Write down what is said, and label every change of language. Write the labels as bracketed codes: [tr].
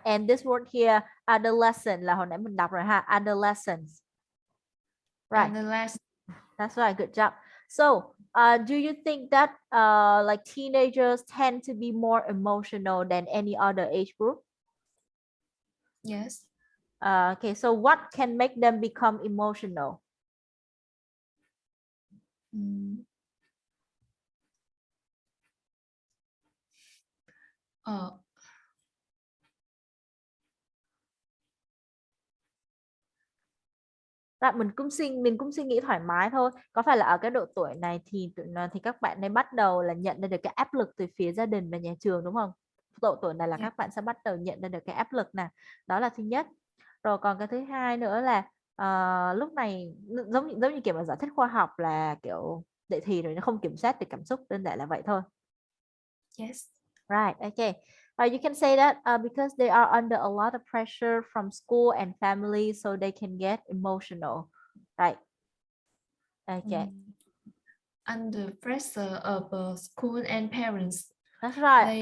[en] And this word here, [vi] adolescent, là hồi nãy mình đọc rồi ha, adolescence. [en] Right. And the last. That's right. Good job. So, do you think that like teenagers tend to be more emotional than any other age group? Yes. Okay. So, what can make them become emotional? [vi] Mình cũng suy nghĩ thoải mái thôi. Có phải là ở cái độ tuổi này thì các bạn nên bắt đầu là nhận ra được cái áp lực từ phía gia đình và nhà trường, đúng không? Độ tuổi này là [en] Yeah. [vi] các bạn sẽ bắt đầu nhận ra được cái áp lực nè. Đó là thứ nhất. Rồi còn cái thứ hai nữa là lúc này giống như kiểu mà giải thích khoa học là kiểu dậy thì rồi nó không kiểm soát được cảm xúc, đơn giản là vậy thôi. [en] Yes. Right. Okay. You can say that because they are under a lot of pressure from school and family, so they can get emotional. Right. Okay. Under pressure of school and parents. That's right.